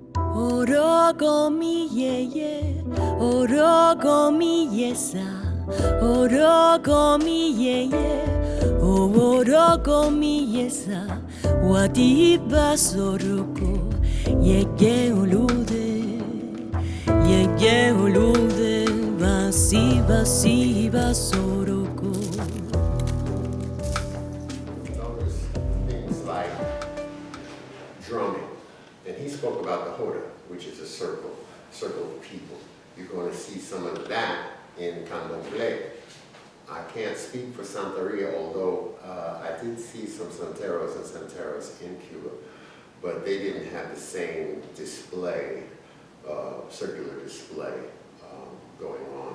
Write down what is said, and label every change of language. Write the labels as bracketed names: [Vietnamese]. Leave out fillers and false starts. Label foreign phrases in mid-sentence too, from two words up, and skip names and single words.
[Yoruba] Orogomi ye, orogomi yesa, orogomi ye, orogomi yesa, wadiba soruko, yege ulude, basi soruko. [English] Notice things like drumming, and he spoke about the hoda, which is a circle of people. You're going to see some of that in Candomblé. I can't speak for Santeria, although I did see some Santeros and Santeras in Cuba, but they didn't have the same display, circular display going on.